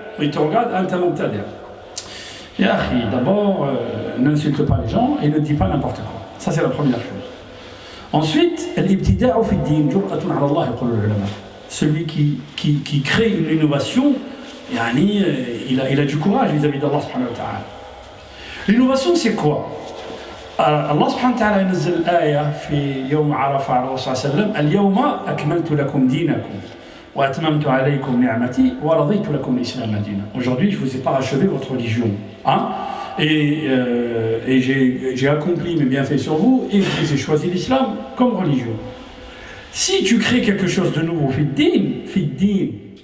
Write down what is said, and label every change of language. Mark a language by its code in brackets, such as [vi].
[fr] Il te regarde, [ar] anta mubtadi'. Ya akhi, [fr] d'abord, n'insulte pas les gens et ne dis pas n'importe quoi. Ça, c'est la première chose. Ensuite, [ar] l'ibtida'u fi ad-din jur'atun 'ala Allah, yaqulu al-ulama. [fr] Celui qui crée une innovation, yani, il a du courage vis-à-vis d'Allah subhanahu wa ta'ala. L'innovation, c'est quoi? [ar] Allah subhanahu wa ta'ala ينزل الآية في يوم عرفة على الرسول صلى الله عليه وسلم اليوم أكملت لكم دينكم وأتممت عليكم نعمتي ورضيت لكم الإسلام دينا. [fr] Aujourd'hui, je vous ai parachevé votre religion. Hein? et j'ai accompli mes bienfaits sur vous, et j'ai choisi l'islam comme religion. Si tu crées quelque chose de nouveau, fi din,